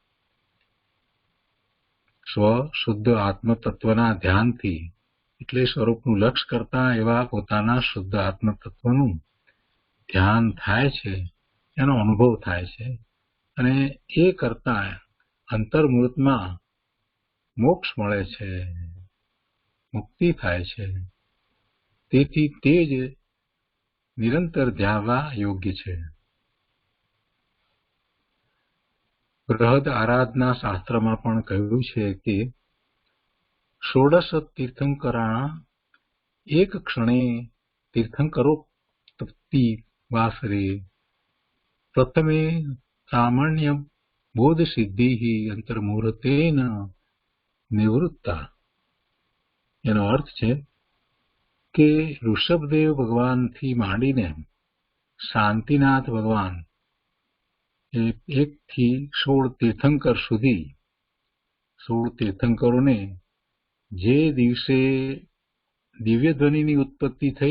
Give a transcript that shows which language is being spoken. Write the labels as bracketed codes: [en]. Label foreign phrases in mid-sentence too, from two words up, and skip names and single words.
[gu] સ્વ શુદ્ધ આત્મતત્વના ધ્યાનથી, એટલે સ્વરૂપનું લક્ષ્ય કરતા એવા પોતાના શુદ્ધ આત્મતત્વનું ધ્યાન થાય છે, એનો અનુભવ થાય છે, અને એ કરતા અંતર્મુહૂર્તમાં મોક્ષ મળે છે, મુક્તિ થાય છે। તેથી તે જ નિરંતર ધ્યાવા યોગ્ય છે। બૃહદ આરાધના શાસ્ત્રમાં પણ કહ્યું છે કે [sa] षोडश तीर्थंकराणां एक क्षणे तीर्थंकरोक्ति वासरे प्रथमे प्रामाण्य बोध सिद्धि अंतर्मुहूर्तेन નિવૃત્તા. [gu] એનો અર્થ છે કે ઋષભદેવ ભગવાનથી માંડીને શાંતિનાથ ભગવાન એ 1 થી 16 તીર્થંકર સુધી 16 તીર્થંકરોને જે દિવસે દિવ્ય ધ્વનિની ઉત્પત્તિ થઈ